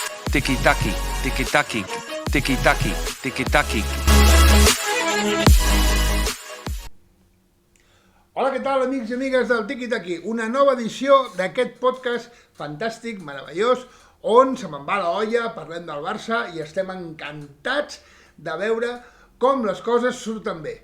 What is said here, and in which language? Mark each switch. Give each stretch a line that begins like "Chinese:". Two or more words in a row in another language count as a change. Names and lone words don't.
Catalan: tiki-taki, tiki-taki, tiki-taki, tiki-taki. Hola, què tal, amics i amigues del Tiki-Taki? Una nova edició d'aquest podcast fantàstic, meravellós, on se me'n va la olla, parlem del Barça i estem encantats de veure com les coses surten bé.